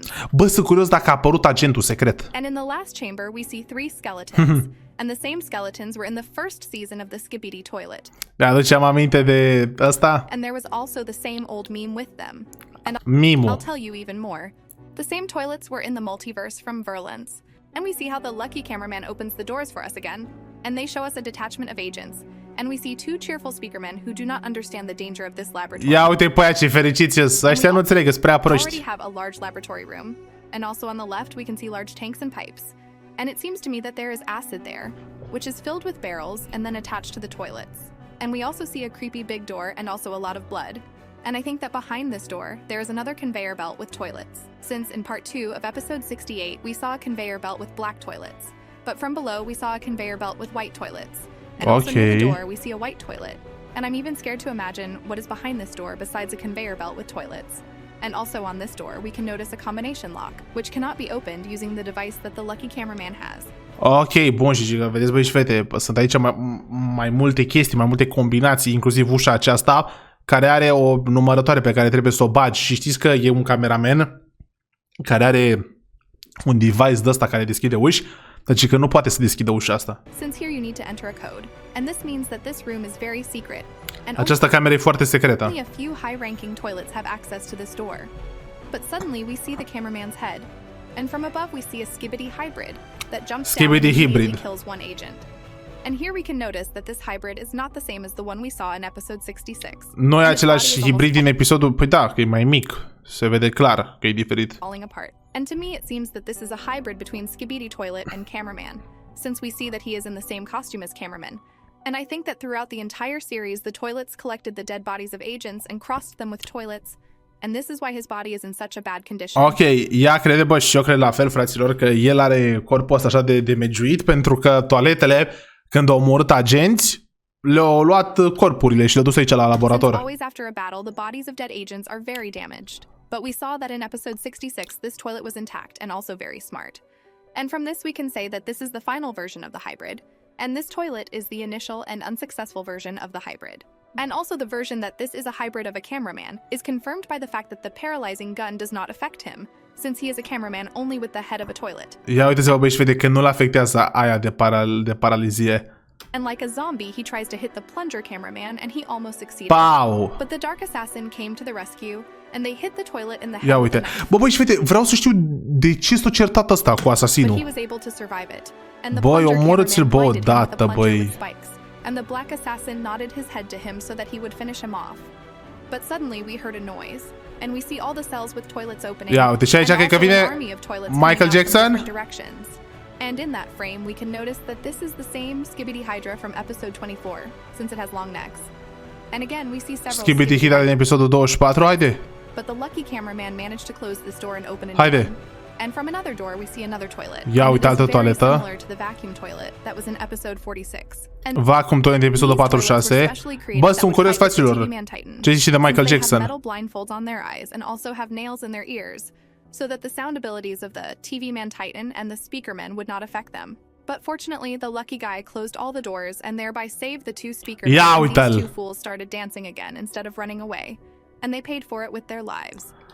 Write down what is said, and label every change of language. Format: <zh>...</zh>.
<ro>Bă, sunt curios dacă a apărut agentul secret.</ro> <en>And in the last chamber we see three skeletons. And the same skeletons were in the first season of the Skibidi toilet.</en> <ro>Mi-aduceam aminte de ăsta.</ro> <en>And there was also the same old meme with them. And I'll tell you even more. The same toilets were in the multiverse from Verlance. And we see how the lucky cameraman opens the doors for us again. And they show us a detachment of agents. And we see two cheerful speakermen who do not understand the danger of this laboratory.</en> <ro>Ia uite pe aia ce fericiți sunt. Ăștia nu înțeleg, sunt prea proști.</ro> <en>We already have a large laboratory room. And also on the left we can see large tanks and pipes. And it seems to me that there is acid there, which is filled with barrels and then attached to the toilets. And we also see a creepy big door and also a lot of blood. And I think that behind this door, there is another conveyor belt with toilets. Since in part 2 of episode 68, we saw a conveyor belt with black toilets. But from below, we saw a conveyor belt with white toilets. And also near the door, we see a white toilet. And I'm even scared to imagine what is behind this door besides a conveyor belt with toilets. And also on this door, we can notice a combination lock, which cannot be opened using the device that the lucky cameraman has.</en> <ro>Ok, bun, și vedeți, băi și fete, sunt aici mai multe chestii, mai multe combinații, inclusiv ușa aceasta, care are o numărătoare pe care trebuie să o bagi. Și știți că e un cameraman care are un device de ăsta care deschide uși, deci că nu poate să deschidă ușa asta.</ro> <en>Since here you need to enter a code, and this means that this room is very secret.</en> <ro>Această cameră e foarte secretă.</ro> <en>Only a few high-ranking toilets have access to this door. But suddenly we see the cameraman's head, and from above we see a Skibidi hybrid that jumps down and immediately kills one agent. And here we can notice that this hybrid is not the same as the one we saw in episode 66.</en> <ro>Nu e același hibrid din episodul, păi da, că e mai mic. Se vede clar că e diferit.</ro> <en>Falling apart. And to me it seems that this is a hybrid between Skibidi toilet and cameraman, since we see that he is in the same costume as cameraman. And I think that throughout the entire series, the toilets collected the dead bodies of agents and crossed them with toilets. And this is why his body is in such a bad condition.</en> <ro>Ok, ea crede, bă, și eu cred la fel, fraților, că el are corpul ăsta așa de megiuit, pentru că toaletele, când au omorât agenți, le-au luat corpurile și le-au dus aici la laborator.</ro> <en>Always after a battle, the bodies of dead agents are very damaged. But we saw that in episode 66, this toilet was intact and also very smart. And from this we can say that this is the final version of the hybrid. And this toilet is the initial and unsuccessful version of the hybrid. And also the version that this is a hybrid of a cameraman is confirmed by the fact that the paralyzing gun does not affect him, since he is a cameraman only with the head of a toilet.</en> <ro>Ia uite-ți-vă, băi, și vede că nu-l afectează aia de paralizie.</ro> <en>And like a zombie, he tries to hit the plunger cameraman and he almost succeeded. Pow! But the dark assassin came to the rescue and they hit the toilet in the head.</en> <ro>Ia uite. Bă, băi, și vede, vreau să știu de ce s-a certat ăsta cu asasinul. Băi, omorâți-l, bă, odată, băi.</ro> <en>And the black assassin nodded his head to him so that he would finish him off. But suddenly we heard a noise, and we see all the cells with toilets opening.</en> <ro>Ia uite, și aici cred că vine Michael Jackson.</ro> <en>And in that frame, we can notice that this is the same Skibidi Hydra from episode 24, since it has long necks. And again, we see several</en> <ro>Skibidi Hydra din episodul 24, haide.</ro> <en>But the lucky cameraman managed to close this door and open it.</en> <ro>Haide.</ro> <en>And from another door, we see another toilet.</en> <ro>Ia uite, altă toaletă.</ro> <en>Similar to the vacuum toilet that was in episode 46.</en> <ro>Vacuum toilet din episodul 46. Bă, sunt curios, fraților. Ce zici de Michael Jackson?</ro> <en>Metal blindfolds on their eyes and also have nails in their ears, so that the sound abilities of the TV Man Titan and the Speaker Man would not affect them. But fortunately, the lucky guy closed all the doors and thereby saved the two speakers.</en> <ro>Ia</ro> <en>and these</en> <ro>uite-l.</ro> <en>two fools started dancing again instead of running away, and they paid for it with their lives.</en>